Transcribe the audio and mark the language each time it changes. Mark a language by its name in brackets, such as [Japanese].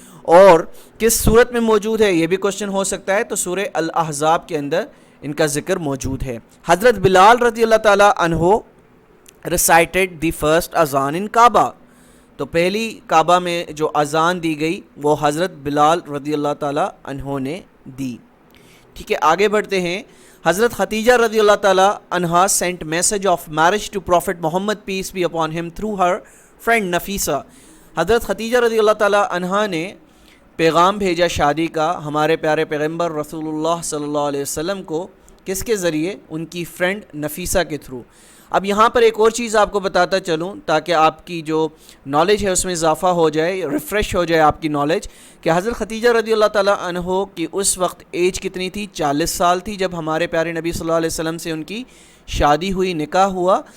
[Urdu] اور کس صورت میں موجود ہے یہ بھی کوشچن ہو سکتا ہے، تو سورہ الاحزاب کے اندر ان کا ذکر موجود ہے. [English] حضرت بلال رضی اللہ تعالیٰ عنہ recited the first azaan in Kaaba. [Urdu] تو پہلی کعبہ میں جو اذان دی گئی وہ حضرت بلال رضی اللہ تعالیٰ عنہ نے دی. ٹھیک ہے، آگے بڑھتے ہیں. [English] حضرت خدیجہ رضی اللہ تعالیٰ عنہ sent message of marriage to Prophet Muhammad peace be upon him through her friend Nafisa. [Urdu] حضرت خدیجہ رضی اللہ تعالیٰ عنہ نے پیغام بھیجا شادی کا ہمارے پیارے پیغمبر رسول اللہ صلی اللہ علیہ وسلم کو. کس کے ذریعے؟ ان کی فرینڈ نفیسہ کے تھرو. اب یہاں پر ایک اور چیز آپ کو بتاتا چلوں تاکہ آپ کی جو نالج ہے اس میں اضافہ ہو جائے، ریفریش ہو جائے آپ کی نالج، کہ حضرت خدیجہ رضی اللہ تعالیٰ عنہ کی اس وقت ایج کتنی تھی؟ 40 سال تھی جب ہمارے پیارے نبی صلی اللہ علیہ وسلم سے ان کی شادی ہوئی، نکاح ہوا.